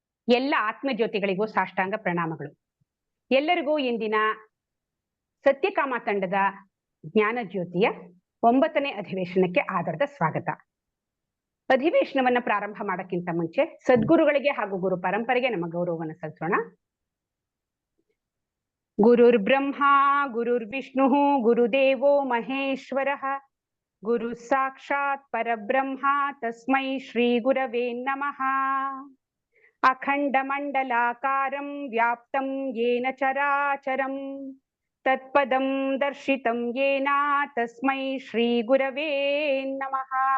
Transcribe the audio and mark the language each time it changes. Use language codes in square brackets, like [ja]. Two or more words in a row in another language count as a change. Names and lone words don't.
[kn] ಎಲ್ಲ ಆತ್ಮಜ್ಯೋತಿಗಳಿಗೂ ಸಾಷ್ಟಾಂಗ ಪ್ರಣಾಮಗಳು. ಎಲ್ಲರಿಗೂ ಇಂದಿನ ಸತ್ಯಕಾಮ ತಂಡದ ಜ್ಞಾನ ಜ್ಯೋತಿಯ 9ನೇ ಅಧಿವೇಶನಕ್ಕೆ ಆಧಾರದ ಸ್ವಾಗತ. ಅಧಿವೇಶನವನ್ನ ಪ್ರಾರಂಭ ಮಾಡೋಕ್ಕಿಂತ ಮುಂಚೆ ಸದ್ಗುರುಗಳಿಗೆ ಹಾಗೂ ಗುರು ಪರಂಪರೆಗೆ ನಮ್ಮ ಗೌರವವನ್ನು ಸಲ್ಲಿಸೋಣ. [sa] ಗುರುರ್ ಬ್ರಹ್ಮ ಗುರುರ್ ವಿಷ್ಣು ಗುರುದೇವೋ ಮಹೇಶ್ವರಃ ಗುರು ಸಾಕ್ಷಾತ್ ಪರಬ್ರಹ್ಮ ತಸ್ಮೈ ಶ್ರೀ ಗುರವೇ ನಮಃ. ಅಖಂಡ ಮಂಡಲಾಕಾರಂ ವ್ಯಾಪ್ತಂ ಯೇನ ಚರಾಚರಂ ತತ್ಪದಂ ದರ್ಶಿತಂ ಯೇನ ತಸ್ಮೈ ಶ್ರೀ ಗುರವೇ ನಮಃ.